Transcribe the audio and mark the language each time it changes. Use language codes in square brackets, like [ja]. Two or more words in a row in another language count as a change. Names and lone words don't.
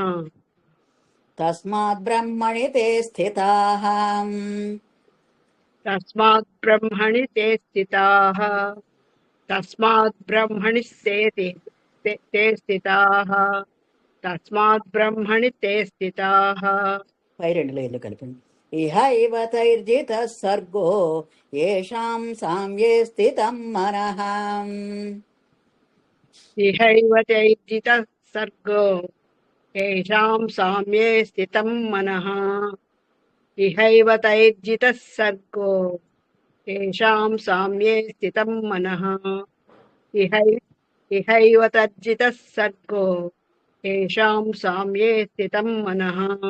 [sa] तस्मात् ब्रह्मणि ते स्थिताः तस्मात् ब्रह्मणि ते स्थिताः तस्मात् ब्रह्मणि ते स्थिताः तस्मात् ब्रह्मणि ते स्थिताः [te] పై రెండు లైన్లు కలిపండి. [sa] ఇహ ఇవ తైర్జితः సర్గో येषां సామ్యే స్థితం మనః इहैव चैर्जितः सर्गो येषां साम्ये स्थितं मनः इहैव तैर्जितः सर्गो येषां साम्ये स्थितं मनः इहैव तर्जितः सर्गो येषां साम्ये स्थितं मनः